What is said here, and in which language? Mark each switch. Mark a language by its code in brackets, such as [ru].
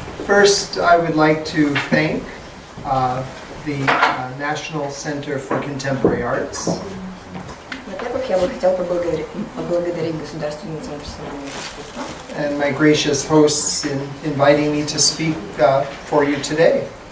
[en] First, I would like to thank the National Center for Contemporary Arts. [ru] Во-первых, я бы хотел поблагодарить Государственный центр современного искусства. [en] And my gracious hosts in inviting me to speak for you today.